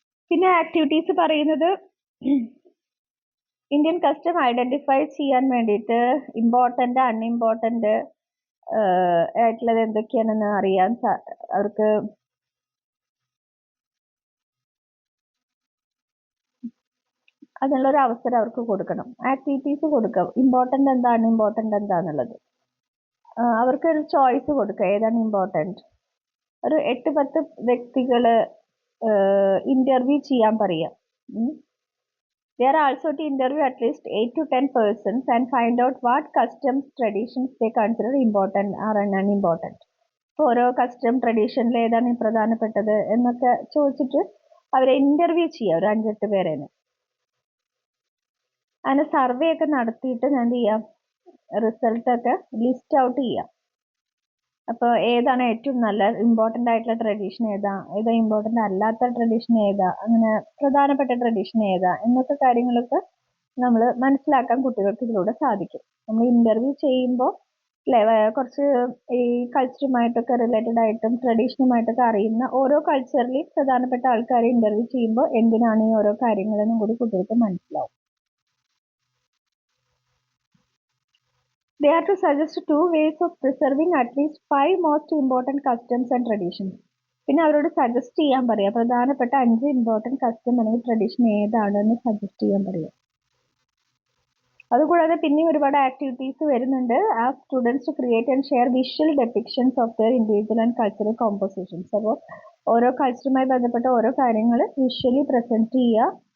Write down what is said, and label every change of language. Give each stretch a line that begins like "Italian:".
Malayalam: പിന്നെ ആക്ടിവിറ്റീസ് പറയുന്നത് Indian custom identify ചെയ്യാൻ വേണ്ടിയിട്ട് ഇമ്പോർട്ടന്റ് അൺഇമ്പോർട്ടന്റ് ആയിട്ടുള്ളത് എന്തൊക്കെയാണെന്ന് അറിയാൻ അവർക്ക് അതിനുള്ളൊരു അവസരം അവർക്ക് കൊടുക്കണം. ആക്ടിവിറ്റീസ് കൊടുക്കാം, ഇമ്പോർട്ടന്റ് എന്താ അൺഇമ്പോർട്ടന്റ് എന്താന്നുള്ളത് അവർക്കൊരു ചോയ്സ് കൊടുക്കുക, ഏതാണ് ഇമ്പോർട്ടന്റ്. ഒരു 8-10 വ്യക്തികള് ഇന്റർവ്യൂ ചെയ്യാൻ പറയാം.
English: They are also to interview at least 8 to 10 persons and find out what customs, traditions they consider important or unimportant.
Malayalam: ഓരോ കസ്റ്റം ട്രഡീഷനിൽ ഏതാണ് പ്രധാനപ്പെട്ടത് എന്നൊക്കെ ചോദിച്ചിട്ട് അവരെ ഇന്റർവ്യൂ ചെയ്യുക, ഒരു 5-8 പേരേനെ. അങ്ങനെ സർവേ ഒക്കെ നടത്തിയിട്ട് എന്ത് ചെയ്യാം, റിസൾട്ട് ഒക്കെ ലിസ്റ്റ് ഔട്ട് ചെയ്യാം. അപ്പൊ ഏതാണ് ഏറ്റവും നല്ല ഇമ്പോർട്ടന്റ് ആയിട്ടുള്ള ട്രഡീഷൻ ഏതാ ഇമ്പോർട്ടന്റ് അല്ലാത്ത ട്രഡീഷൻ ഏതാ, അങ്ങനെ പ്രധാനപ്പെട്ട ട്രഡീഷൻ ഏതാ എന്നൊക്കെ കാര്യങ്ങളൊക്കെ നമ്മൾ മനസ്സിലാക്കാൻ കുട്ടികൾക്ക് ഇതിലൂടെ സാധിക്കും. നമ്മൾ ഇന്റർവ്യൂ ചെയ്യുമ്പോൾ കുറച്ച് ഈ കൾച്ചറുമായിട്ടൊക്കെ റിലേറ്റഡ് ആയിട്ടും ട്രഡീഷനുമായിട്ടൊക്കെ അറിയുന്ന ഓരോ കൾച്ചറിലും പ്രധാനപ്പെട്ട ആൾക്കാരെ ഇന്റർവ്യൂ ചെയ്യുമ്പോൾ എന്തിനാണ് ഈ ഓരോ കാര്യങ്ങളെന്നും കൂടി കുട്ടികൾക്ക് മനസ്സിലാവും.
English: They are to suggest 2 ways of preserving at least 5 most important customs and traditions.
Malayalam: പിന്നെ അവരോട് സജസ്റ്റ് ചെയ്യാൻ പറയാം, പ്രധാനപ്പെട്ട 5 ഇമ്പോർട്ടൻറ്റ് കസ്റ്റം അല്ലെങ്കിൽ ട്രഡീഷൻ ഏതാണെന്ന് സജസ്റ്റ് ചെയ്യാൻ പറയാം. അതുകൂടാതെ പിന്നെ ഒരുപാട് ആക്ടിവിറ്റീസ് വരുന്നുണ്ട്.
English: ആ students to create and share visual depictions of their individual and cultural compositions.
Malayalam: അപ്പോൾ ഓരോ കൾച്ചറുമായി ബന്ധപ്പെട്ട ഓരോ കാര്യങ്ങൾ വിഷ്വലി പ്രസന്റ് ചെയ്യുക.